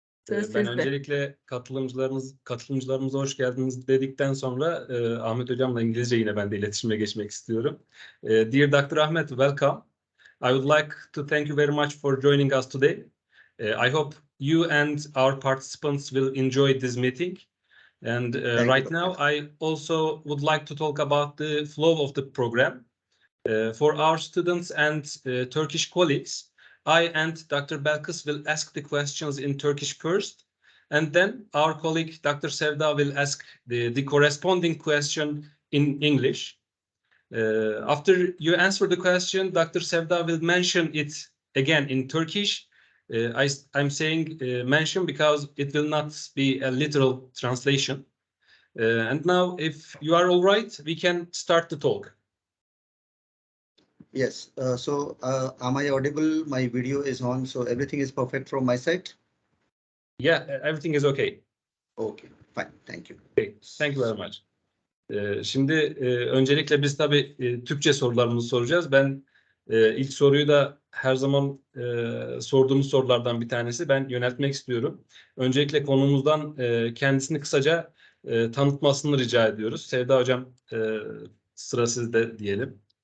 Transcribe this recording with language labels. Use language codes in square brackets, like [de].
[tr] Ben öncelikle katılımcılarımıza hoş geldiniz dedikten sonra Ahmet hocamla İngilizce yine ben de iletişime geçmek istiyorum. [en] Dear Dr. Ahmet, welcome. I would like to thank you very much for joining us today. I hope you and our participants will enjoy this meeting. And right now, I also would like to talk about the flow of the program. For our students and Turkish colleagues, I and Dr. BELKIS will ask the questions in Turkish first, and then our colleague Dr. Sevda will ask the corresponding question in English. After you answer the question, Dr. Sevda will mention it again in Turkish. I'm saying mention because it will not be a literal translation. And now, if you are all right, we can start the talk. yes, am I audible? My video is on, so everything is perfect from my side? Yeah, everything is okay. Okay, fine, thank you. Okay, thank you very much. [tr] Şimdi öncelikle biz tabii Türkçe sorularımızı soracağız. Ben ilk soruyu da her zaman sorduğumuz sorulardan bir tanesi. Ben yöneltmek istiyorum. Öncelikle konumuzdan kendisini kısaca tanıtmasını rica ediyoruz. Sevda hocam, sıra sizde diyelim.